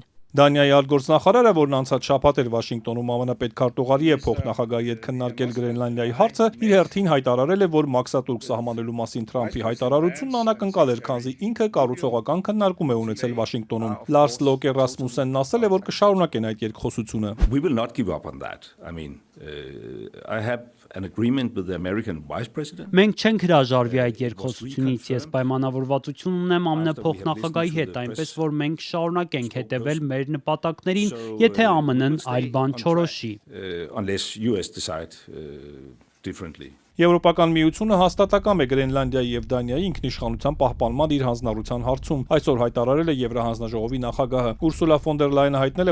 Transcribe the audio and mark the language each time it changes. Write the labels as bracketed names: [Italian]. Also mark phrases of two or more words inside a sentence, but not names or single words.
[Armenian] Դանիայի արտգործնախարարը, որն անցած շաբաթ էր Վաշինգտոնում ԱՄՆ պետքարտուղարի է փոխնախագահի հետ քննարկել Գրենլանդիայի հարցը, իր հերթին հայտարարել է, որ մաքսատուրք սահմանելու մասին Թրամփի հայտարարությունն անակնկալ էր, քանզի ինքը կառուցողական քննարկում է ունեցել Վաշինգտոնում։ Լարս Լոկե Ռասմուսենն ասել է, որ կշարունակեն այդ երկխոսությունը։ [English] We will not give up on that. I have an agreement with the American Vice President. [Armenian] Մենք չենք հրաժարվի այդ երկխոսությունից։ Ես պայմանավորվածություն ունեմ ԱՄՆ փոխնախագահի հետ, այնպես որ մենք շարունակենք հետևել մեր նպատակներին, եթե ԱՄՆ-ն այլ բան չորոշի։ [English] Unless US decide differently. [Armenian] Եվրոպական միությունը հաստատակամ է Գրենլանդիայի եւ Դանիայի ինքնիշխանության պահպանման իր հանձնառության հարցում։ Այսօր հայտարարել է Եվրահանձնաժողովի նախագահը։ Ուրսուլա ֆոն դեր Լայենը հայտնել է,